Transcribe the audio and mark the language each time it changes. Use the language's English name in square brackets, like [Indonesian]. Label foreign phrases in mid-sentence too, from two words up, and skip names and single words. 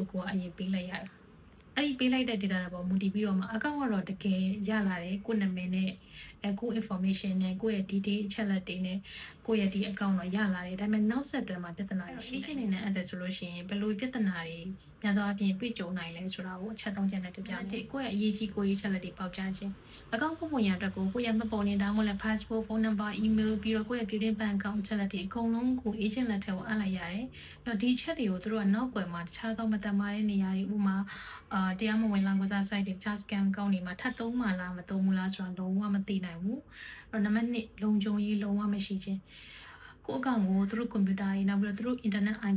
[Burmese] ကိုအရင်ပေးလိုက်ရတာအဲ့ဒီပေးလိုက်တဲ့ data တွေပေါ်မူတည်ပြီးတော့မှအကောင့်ကတော့တကယ်ရလာတယ်ကိုယ့်နာမည်နဲ့ကိုယ့် information နဲ့ကိုယ့်ရဲ့ detail အချက်လက်တွေနဲ့ကို ယ့်ရဲ့ဒီအကောင့်တော့ရလာတယ်ဒါပေမဲ့နောက်ဆက်တွဲမှာပြဿနာရှိရှိနေတဲ့အတက်ဆိုလို့ရှိရင်ဘယ်လိုပြဿနာတွေများသောအားဖြင့်တွေ့ကြုံနိုင်လဲဆိုတာကိုအချက်သုံးချက်နဲ့ပြပြမယ်ကိုယ့်ရဲ့အရေးကြီးကိုယ့်ရဲ့ချက်လက်တွေပေါက်ကြားခြင်းအကောင့်ပုံရအတွက်ကိုယ့်ရဲ့မှတ်ပုံတင်တောင်းမလဲ [English] passport phone number email [Burmese] ပြီးတော့ကိုယ့်ရဲ့ပြည်တွင်းဘဏ်အကောင့်ချက်လက်တွေအကုန်လုံးကို agent လက်ထဲကိုအပ်လိုက်ရတယ်အဲ့တော့ဒီချက်တွေကိုသူတို့ကနောက်ွယ်မှာတခြားသောမတမာတဲ့နေရာတွေဥပမာတရားမဝင်လောင်းကစား site တွေ [English] charge scam [Burmese] ကောင်းတွေမှာထပ်သုံးမှလားမသုံးဘူးလား ဆိုတာလုံးဝမသိနိုင်ဘူးအဲ့တော့နံပါတ်1လုံခြုံရေးလုံးဝမရှိခြင်းကိုယ့်အကောင့်ကိုသူတို့ကွန်ပျူတာတွေနောက်ပြီးတော့သူတို့ [English] internet IP